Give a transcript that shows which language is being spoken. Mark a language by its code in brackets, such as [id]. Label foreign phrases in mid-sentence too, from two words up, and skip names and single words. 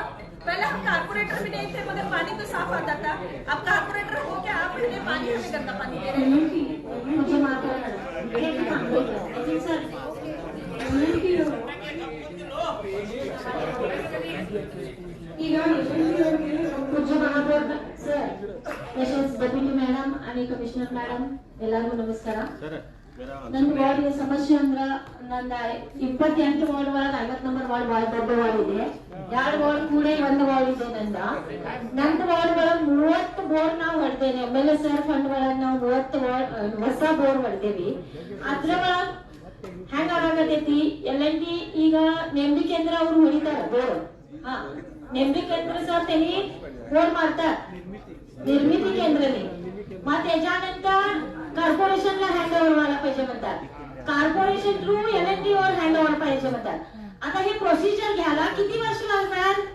[hi] पहले हम कारपोरेटर भी नहीं थे मगर पानी तो साफ आता था. अब कारपोरेटर हो क्या आप पहले पानी हमें गंदा पानी दे रहे हैं. [mr] पूज्य महापौर सर, तसेच डेप्युटी मॅडम आणि कमिशनर मॅडम [kn] ಎಲ್ಲರಿಗೂ ನಮಸ್ಕಾರ. ನನ್ನ ವಾರ್ಡ್ ಸಮಸ್ಯೆ ಅಂದ್ರ ನನ್ನ 28 ವಾರ್ಡ್ ಒಳಗ 50 ನಂಬರ್ ವಾರ್ಡ್ ಬಹಳ ದೊಡ್ಡ ವಾರ್ಡ್ ಇದೆ. 2 ವಾರ್ಡ್ ಕೂಡ 1 ವಾರ್ಡ್ ಇದೆ. ನನ್ನ ವಾರ್ಡ್ ಒಳಗ 30 ಬೋರ್ ನಾವು ಹೊಡೆದೇವೆ. MLSR ಫಂಡ್ ಒಳಗ ನಾವು 30 ಹೊಸ ಬೋರ್ ಹೊಡೆದೇವಿ. ಅದ್ರ ಒಳಗ ಹ್ಯಾಂಗ ಆಗತೈತಿ, LNT ಈಗ ನೆಮ್ಮದಿ ಕೇಂದ್ರ ಅವರು ಹೊಡಿತಾರ ಬೋರ್. [mr] नेमरी केंद्र सर त्यांनी बोर मारतात निर्मिती केंद्राने. मग त्याच्यानंतर कॉर्पोरेशनला [en] hand over [mr] व्हायला पाहिजे म्हणतात. कॉर्पोरेशन थ्रू LNT वर [en] hand over [mr] पाहिजे म्हणतात. आता हे प्रोसिजर घ्यायला किती वर्ष लागणार?